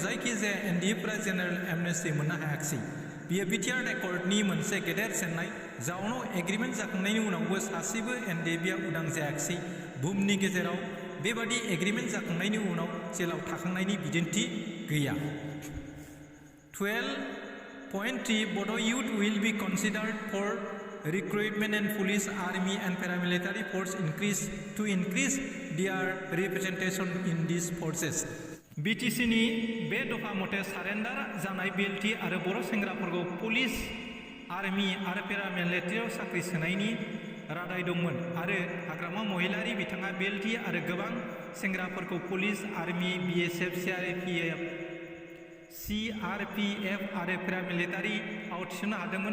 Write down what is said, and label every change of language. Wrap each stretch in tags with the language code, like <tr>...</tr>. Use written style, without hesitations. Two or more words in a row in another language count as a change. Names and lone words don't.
<brx>जायखिजाया एनडिएफफ्रा</brx> <en>general amnesty</en> <brx>मोननो हायाखिसै। बियो बिटिआर एकर्डनि मोनसे गेदेर जेंनाय। जाउनाव एग्रिमेन्ट जाखांनायनि उनावबो सासेबो एनडिएफबिआ उदां जायाखिसै। बुहुमनि गेजेराव बेबादि एग्रिमेन्ट जाखांनायनि उनाव जेलाव थाखांनायनि बिदिन्थि गैया।</brx> <en>12.3 Bodo youth will be considered for recruitment in police, army and paramilitary force to increase their representation in these forces.</en> <brx>बिटिसिनि बे दफा मथे सारेन्डार जानाय बिएलटि आरो बर' सेंग्राफोरखौ पुलिस, आर्मि आरो पेरामिलिटारियाव साख्रि सोनायनि रादाय दंमोन आरो हाग्रामा महिलारि बिथाङा बिएलटि आरो गोबां सेंग्राफोरखौ पुलिस, आर्मि, बिएसएफ, सिआरपिएफ आरो पेरामिलिटारिआव थिसननो हादोंमोन।</brx>